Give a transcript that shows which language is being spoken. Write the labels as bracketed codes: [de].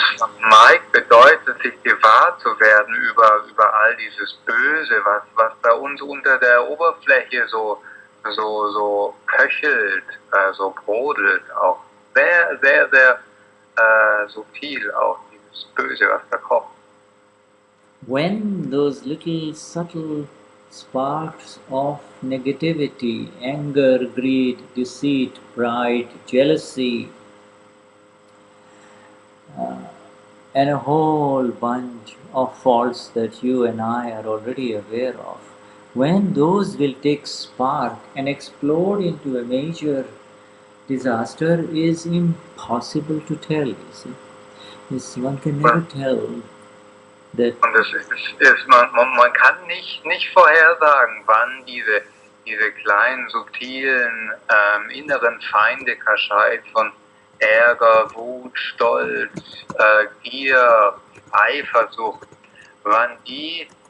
[de] Samayik bedeutet, sich gewahr zu werden über all dieses Böse, was bei uns unter der Oberfläche so köchelt, so brodelt, auch sehr subtil, auch dieses Böse, was da kommt. [en] When those little subtle sparks of negativity, anger, greed, deceit, pride, jealousy, and a whole bunch of faults that you and I are already aware of, when those will take spark and explode into a major disaster is impossible to tell, you see. One can never tell that. [de] Und man kann nicht vorhersagen, wann diese kleinen, subtilen, inneren Feindlichkeit von Ärger, Wut, Stolz, Gier, Eifersucht, wann die